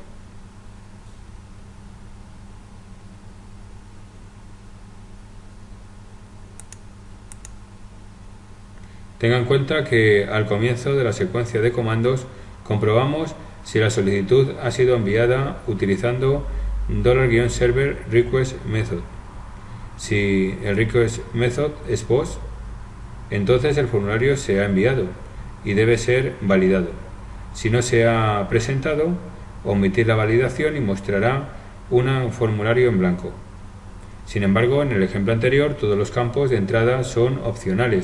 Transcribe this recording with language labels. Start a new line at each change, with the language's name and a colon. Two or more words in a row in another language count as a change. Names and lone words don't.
Spanish: Tenga en cuenta que al comienzo de la secuencia de comandos comprobamos si la solicitud ha sido enviada utilizando $server request method. Si el request method es post, entonces el formulario se ha enviado y debe ser validado. Si no se ha presentado, omitir la validación y mostrará un formulario en blanco. Sin embargo, en el ejemplo anterior, todos los campos de entrada son opcionales.